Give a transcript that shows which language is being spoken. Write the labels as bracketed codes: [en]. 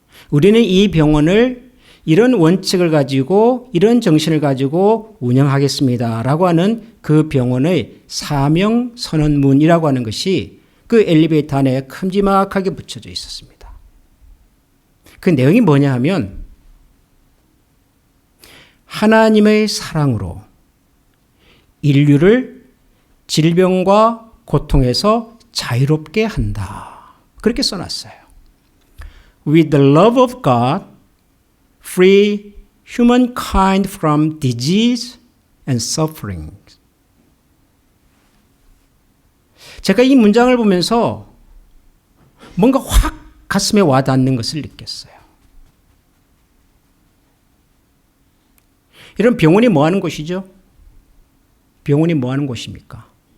[ko] 우리는 이 병원을 이런 원칙을 가지고 이런 정신을 가지고 운영하겠습니다라고 하는 그 병원의 사명선언문이라고 하는 것이 그 엘리베이터 안에 큼지막하게 붙여져 있었습니다. 그 내용이 뭐냐 하면 하나님의 사랑으로 인류를 질병과 고통에서 자유롭게 한다. 그렇게 써놨어요. [en] With the love of God, free humankind from disease and suffering. [ko] 제가 이 문장을 보면서 뭔가 확 가슴에 와닿는 것을 느꼈어요. 이런 병원이 뭐 하는 곳이죠? 병원이 뭐 하는 곳입니까?